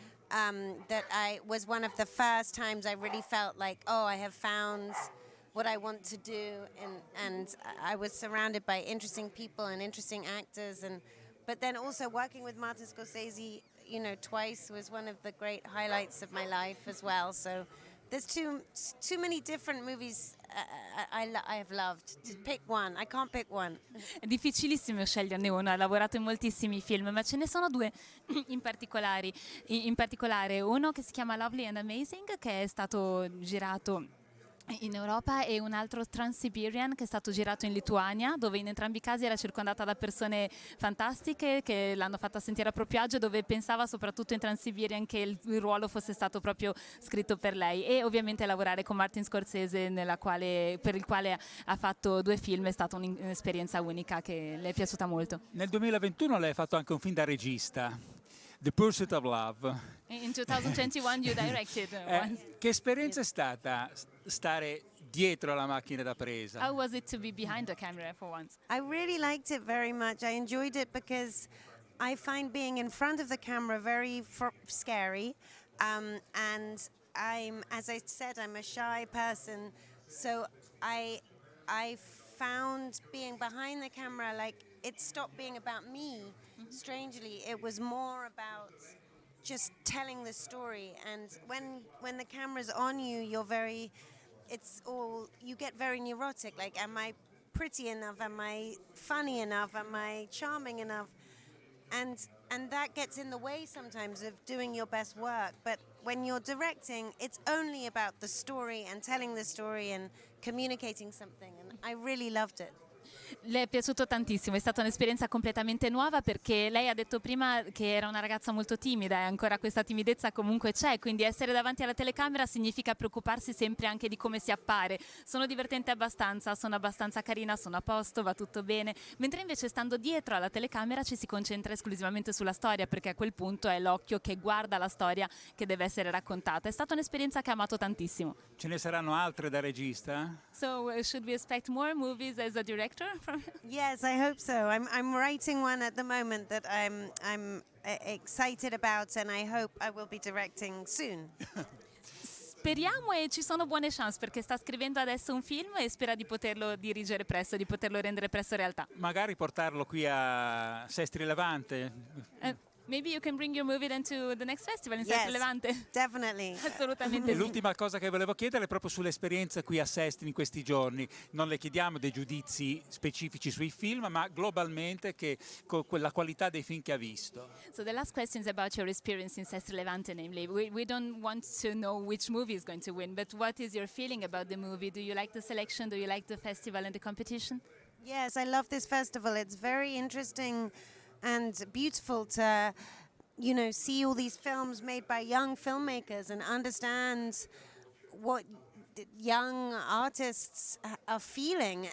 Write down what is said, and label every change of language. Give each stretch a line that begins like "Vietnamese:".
English: That was one of the first times I really felt like, oh, I have found what I want to do, and I was surrounded by interesting people and interesting actors, but then also working with Martin Scorsese, twice was one of the great highlights of my life as well. So there's too many different movies I have loved. To pick one, I can't pick one.
Italian: È difficilissimo sceglierne uno, ha lavorato in moltissimi film, ma ce ne sono 2 in particolare uno che si chiama Lovely and Amazing, che è stato girato in Europa, e un altro Trans-Siberian che è stato girato in Lituania, dove in entrambi i casi era circondata da persone fantastiche che l'hanno fatta sentire a proprio agio, dove pensava soprattutto in Trans-Siberian che il ruolo fosse stato proprio scritto per lei. E ovviamente lavorare con Martin Scorsese, per il quale ha fatto 2 film, è stata un'esperienza unica che le è piaciuta molto. Nel 2021 lei ha fatto anche un film da regista, The Pursuit of Love.
English: In 2021 you directed once.
Italian: Che esperienza è stata stare dietro alla macchina da presa?
English: How was it to be behind the camera for once? I really liked it very much. I enjoyed it because I find being in front of the camera very scary, and as I said, I'm a shy person, so I found being behind the camera, like, it stopped being about me. Strangely, it was more about just telling the story, and when the camera's on you, you get very neurotic, like, am I pretty enough, am I funny enough, am I charming enough, and that gets in the way sometimes of doing your best work. But when you're directing, it's only about the story and telling the story and communicating something, and I really loved it.
Italian: Le è piaciuto tantissimo, è stata un'esperienza completamente nuova perché lei ha detto prima che era una ragazza molto timida e ancora questa timidezza comunque c'è, quindi essere davanti alla telecamera significa preoccuparsi sempre anche di come si appare. Sono divertente abbastanza, sono abbastanza carina, sono a posto, va tutto bene, mentre invece stando dietro alla telecamera ci si concentra esclusivamente sulla storia perché a quel punto è l'occhio che guarda la storia che deve essere raccontata. È stata un'esperienza che ho amato tantissimo. Ce ne saranno altre da regista?
English: So should we expect more movies as a director? Yes, I hope so. I'm writing one at the moment that I'm excited about, and I hope I will be directing soon.
Italian: Speriamo e ci sono buone chance perché sta scrivendo adesso un film e spera di poterlo dirigere presto, di poterlo rendere presto realtà. Magari portarlo qui a Sestri Levante.
English: Maybe you can bring your movie then to the next festival in Yes, Levante. definitely.
Italian: Assolutamente E sì. l'ultima cosa che volevo chiedere è proprio sull'esperienza qui a Sestri in questi giorni. Non le chiediamo dei giudizi specifici sui film, ma globalmente con la qualità dei film che ha visto.
English: So the last question is about your experience in Sestri Levante, namely. We don't want to know which movie is going to win, but what is your feeling about the movie? Do you like the selection? Do you like the festival and the competition? Yes, I love this festival. It's very interesting and beautiful to, see all these films made by young filmmakers and understand what young artists are feeling.